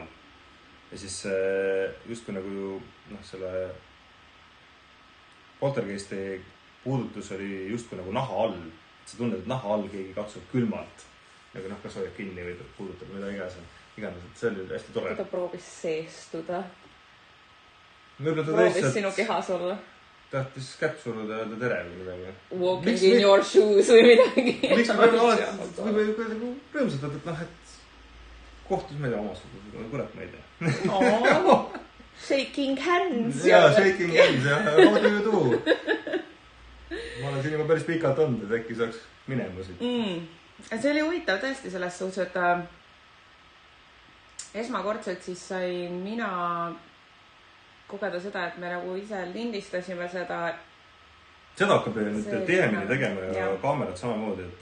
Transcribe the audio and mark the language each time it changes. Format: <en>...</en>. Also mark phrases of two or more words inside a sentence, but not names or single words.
<et>Ja siis justkui nagu selle poltergeisti puudutus oli justkui nagu naha all. Sa tunned, et naha all keegi katsub külmalt. Nagu kas hoiab kinni või puudutab mida iganes, et see oli hästi tore. Ta proovis seestuda. Proovis lihtsalt... sinu kehas olla. Tahtis kätt suruda ja öelda tere või midagi.</et> <en>Walking in your shoes</en> <et>või midagi. Miks me oleme rõõmsatad, et kohtus meile omasugusega, kurat ma ei tea.</et> <en>Shaking hands. Jaa, shaking hands ja how do you do?</en> <et>Ma olen siin juba päris pikalt olnud, et äkki saaks minema siit. See oli huvitav tõesti selles suhtes, et esmakordselt siis sain mina kogeda seda, et me nagu ise lindistasime seda. Seda hakkab nüüd tihemini tegema ja kaamerad samamoodi.</et>